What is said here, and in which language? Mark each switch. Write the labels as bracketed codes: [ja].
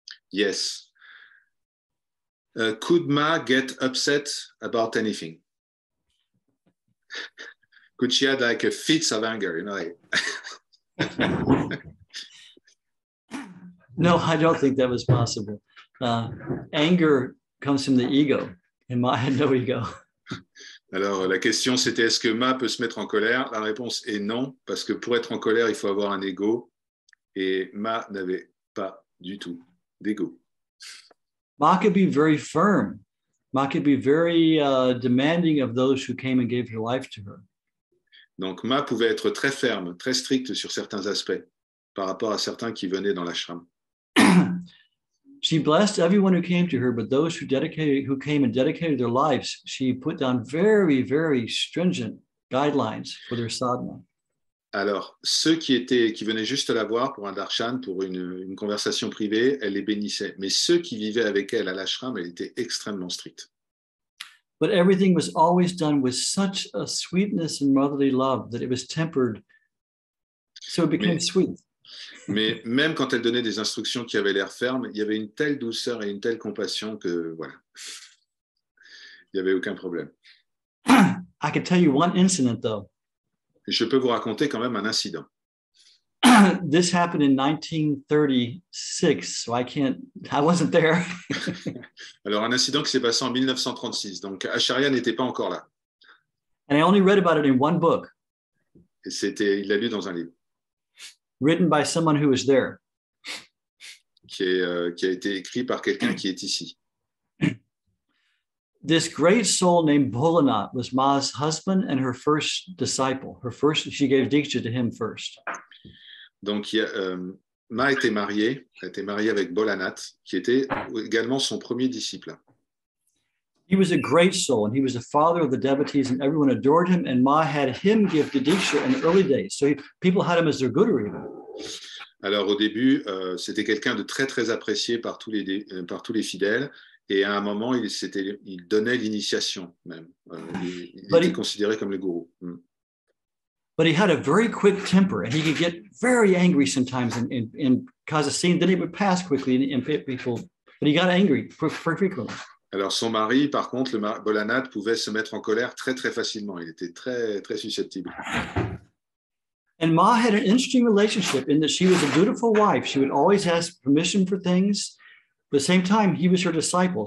[en] Yes. Could Ma get upset about anything? Could she have like a fits of anger, you know? Like No, I don't think that was possible. Anger comes from the ego, and Ma had no ego. [fr] Alors, la question, c'était est-ce que Ma peut se mettre en colère? La réponse est non, parce que pour être en colère, il faut avoir un ego, et Ma n'avait pas du tout d'ego. [en] Ma could be very firm. Ma could be very demanding of those who came and gave their life to her. [fr] Donc, Ma pouvait être très ferme, très stricte sur certains aspects, par rapport à certains qui venaient dans l'ashram. [en] She blessed everyone who came to her, but those who came and dedicated their lives, she put down very, very stringent guidelines for their sadhana. [fr] Alors, ceux qui venaient juste la voir pour un darshan, pour une conversation privée, elle les bénissait. Mais ceux qui vivaient avec elle à l'ashram, elle était extrêmement stricte. [en] But everything was always done with such a sweetness and motherly love that it was tempered, so it became sweet. [fr] Mais même quand elle donnait des instructions qui avaient l'air fermes, il y avait une telle douceur et une telle compassion que voilà, il n'y avait aucun problème. [en] I can tell you one incident though. [fr] Je peux vous raconter quand même un incident. [en] This happened in 1936, so I wasn't there. [fr] Alors, un incident qui s'est passé en 1936. Donc, Acharya n'était pas encore là. [en] And I only read about it in one book. [fr] Et il l'a lu dans un livre. [en] Written by someone who was there. [fr] Qui a été écrit par quelqu'un qui est ici. [en] This great soul named Bholanath was Ma's husband and her first disciple. She gave Diksha to him first. [fr] Donc, Ma était mariée avec Bholanath, qui était également son premier disciple. [en] He was a great soul, and he was the father of the devotees, and everyone adored him, and Ma had him give the Diksha in the early days. So people had him as their guru even. [fr] Alors, au début, c'était quelqu'un de très, très apprécié par tous les fidèles. Et à un moment, il donnait l'initiation même. Il était considéré comme le gourou. [en] But he had a very quick temper, and he could get very angry sometimes and cause a scene. Then it would pass quickly, and people. But he got angry frequently. [fr] Alors son mari, par contre, le Bholanath, pouvait se mettre en colère très très facilement. Il était très très susceptible. [en] And Ma had an interesting relationship in that she was a dutiful wife. She would always ask permission for things. But at the same time, he was her disciple.